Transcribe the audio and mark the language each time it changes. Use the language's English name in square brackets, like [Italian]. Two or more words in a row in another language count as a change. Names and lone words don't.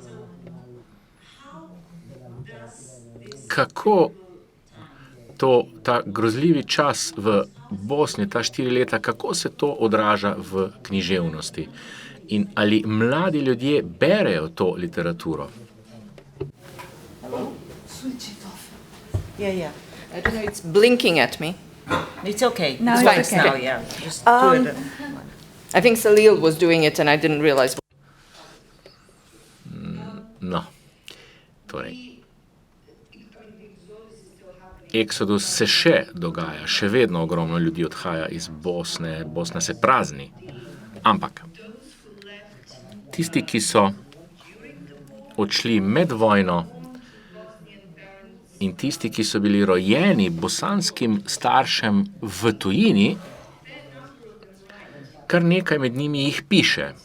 [Slovenian] Kako ta grozljivi čas v Bosni, ta 4 leta, kako se to odraža v književnosti? In ali mladi ljudje berejo to literaturo? [English] Switch it off. Yeah. I don't know, it's blinking at me. It's okay. No, It's it's fine okay. now, yeah. Just do it. I think Salil was doing it and I didn't realize. [Slovenian] No, torej. Eksodus se še dogaja, še vedno ogromno ljudi odhaja iz Bosne, Bosna se prazni. Ampak tisti, ki so odšli med vojno in tisti, ki so bili rojeni bosanskim staršem v tujini, kar nekaj med njimi jih piše.